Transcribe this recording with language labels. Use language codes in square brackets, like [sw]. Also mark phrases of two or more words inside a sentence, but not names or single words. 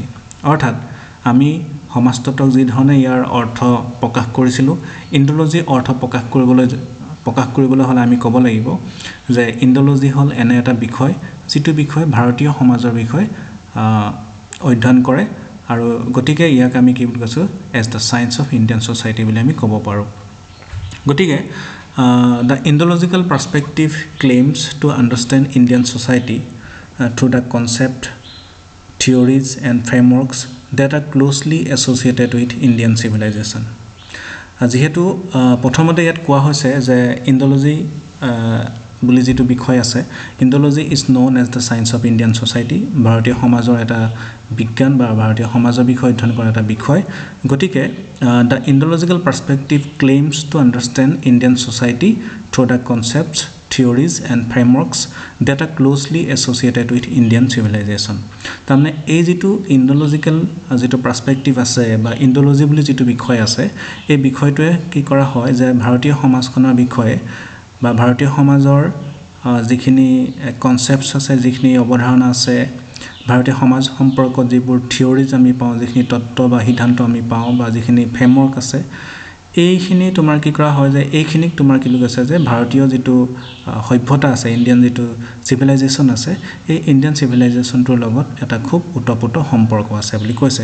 [as] অৰ্থাৎ আমি সমাজতত্ত্বক যি ধৰণে ইয়াৰ অৰ্থ প্ৰকাশ কৰিছিলোঁ, ইণ্ডোলজিৰ অৰ্থ প্ৰকাশ কৰিবলৈ হ'লে আমি ক'ব লাগিব যে ইণ্ডোলজি হ'ল এনে এটা বিষয় যিটো বিষয় ভাৰতীয় সমাজৰ বিষয়ে অধ্যয়ন কৰে আৰু গতিকে ইয়াক আমি কি বুলি কৈছোঁ, [en] as the science of Indian society [as] বুলি আমি ক'ব পাৰোঁ। গতিকে [en] the Indological perspective claims to understand Indian society through the concept, theories and frameworks that are closely associated with Indian civilization. [as] যিহেতু প্ৰথমতে ইয়াত কোৱা হৈছে যে ইণ্ডোলজি বুলি যিটো বিষয় আছে, [en] Indology is known as the science of Indian society, [as] ভাৰতীয় সমাজৰ এটা বিজ্ঞান বা ভাৰতীয় সমাজৰ বিষয়ে অধ্যয়ন কৰা এটা বিষয়। গতিকে [en] the Indological perspective claims to understand Indian society through the concepts, theories and frameworks that are closely associated with Indian civilization. [as] তাৰমানে এই যিটো ইণ্ডোলজিকেল যিটো পাৰ্সপেক্টিভ আছে বা ইণ্ডোলজি বুলি যিটো বিষয় আছে, এই বিষয়টোৱে কি কৰা হয় যে ভাৰতীয় সমাজখনৰ বিষয়ে বা ভাৰতীয় সমাজৰ যিখিনি কনচেপ্টছ আছে, যিখিনি অৱধাৰণা আছে, ভাৰতীয় সমাজ সম্পৰ্কত যিবোৰ থিয়ৰিজ আমি পাওঁ, যিখিনি তত্ত্ব বা সিদ্ধান্ত আমি পাওঁ বা যিখিনি ফ্ৰেমৱৰ্ক আছে, এইখিনি তোমাৰ কি কৰা হয় যে এইখিনিক তোমাৰ কি বুলি কৈছে যে ভাৰতীয় যিটো সভ্যতা আছে, ইণ্ডিয়ান যিটো চিভিলাইজেশ্যন আছে, এই [en] Indian civilization [as] লগত এটা খুব ওতঃপ্ৰোত সম্পৰ্ক আছে বুলি কৈছে।